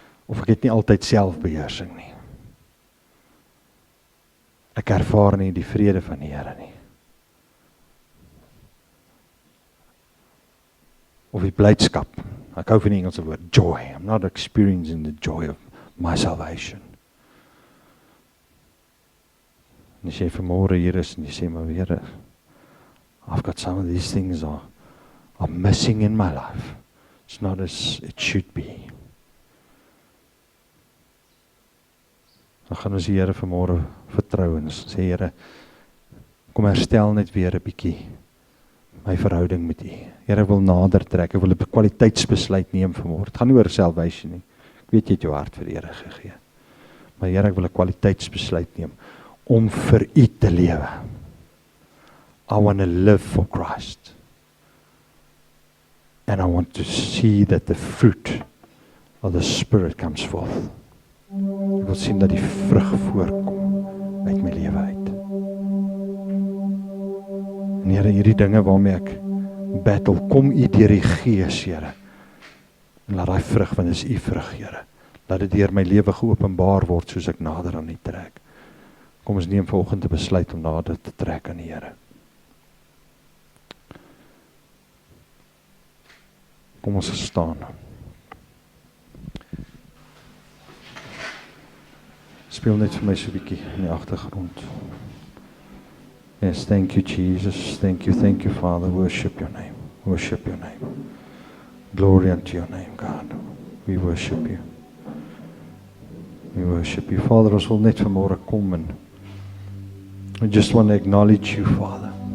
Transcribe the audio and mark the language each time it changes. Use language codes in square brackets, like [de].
[af] Of ek het nie altyd selfbeheersing nie. Ek ervaar nie die vrede van die Here nie. Of die blydskap. Ek hou van die Engelse woord, joy. [en] I'm not experiencing the joy of my salvation. [af] En as jy vanmôre hier is en jy sê, maar Here, [en] I've got some of these things are missing in my life. It's not as it should be. [af] Dan gaan ons die Here vanmôre vertrou en sê, Here, Kom herstel net weer 'n bietjie my verhouding met U. Here, ek wil nader trek, ek wil 'n kwaliteitsbesluit neem vanmôre. Dit gaan nie oor [en] salvation [af] nie. Ek weet jy het jou hart vir die Here gegee. Maar Here, ek wil 'n kwaliteitsbesluit neem om vir U te lewe. [en] I want to live for Christ. And I want to see that the fruit of the Spirit comes forth. [af] Ek wil sien dat die vrug voorkom uit my lewe uit. En Here, hierdie dinge waarmee ek battle, kom U deur die Gees, Here. En laat daai vrug, want dit is U vrug, Here. Laat dit deur my lewe geopenbaar word soos ek nader aan U trek. Kom ons neem vanoggend 'n besluit om nader te trek aan die Here. Kom ons staan. Speel net vir my so 'n bietjie in die agtergrond. [en] Yes, thank you Jesus, thank you Father, worship your name, worship your name. Glory unto your name, God. We worship you. We worship you. Father, [af] ons wil net vanmôre kom en [en] we just want to acknowledge you, Father.